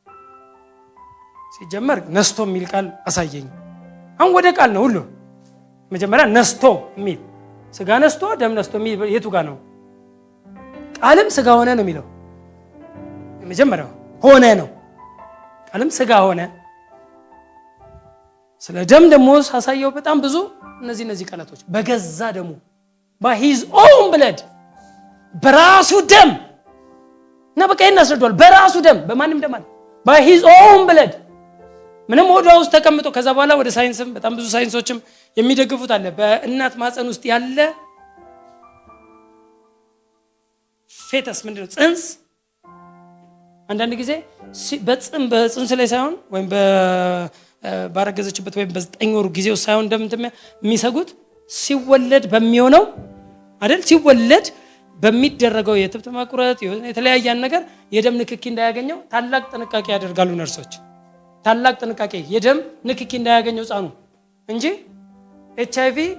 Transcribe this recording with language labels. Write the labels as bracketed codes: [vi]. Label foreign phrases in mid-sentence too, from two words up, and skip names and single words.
[am] ሲጀመር ነስቶ የሚል ቃል አሳየኝ። አሁን ወደ ቃል ነው ሁሉ። መጀመሪያ ነስቶ የሚል ስጋ ነስቶ ደም ነስቶ የሚል የቱ ጋር ነው? ቃልም ስጋ ሆነ ነው የሚለው። መጀመሪያው ሆነ ነው። ቃልም ስጋ ሆነ። ስለ ደም ደግሞ ሳሳየው በጣም ብዙ እነዚህ ቃላቶች በገዛ ደሙ [en] by his own blood [am] በራሱ ደም እና በቃ ይናስረዷል። በራሱ ደም በማንም ደም አለ [en] by his own blood [am] ምንም ወደ ውስጥ ተቀምጦ ከዛ በኋላ ወደ ሳይንስም በጣም ብዙ ሳይንሶችም የሚደግፉት አለ። በእናት ማህፀን ውስጥ ያለ ፌተስ ምንድነው ጽንስ አንዳንድ ጊዜ በጽንስ ላይ ሳይሆን ወይም ባረገዘችበት ወይም በ9 ወር ጊዜው ሳይሆን እንደምትም የሚሰጉት ሲወለድ በሚሆነው አይደል ሲወለድ በሚደረገው የትብት መቁረጥ የተለያየ ነገር የደም ንክኪ እንዳያገኘው ታላቅ ጥንቃቄ ያደርጋሉ ነርሶች። ታላቅ ጥንቃቄ የደም ንክኪ እንዳያገኘው ጻኑ እንጂ HIV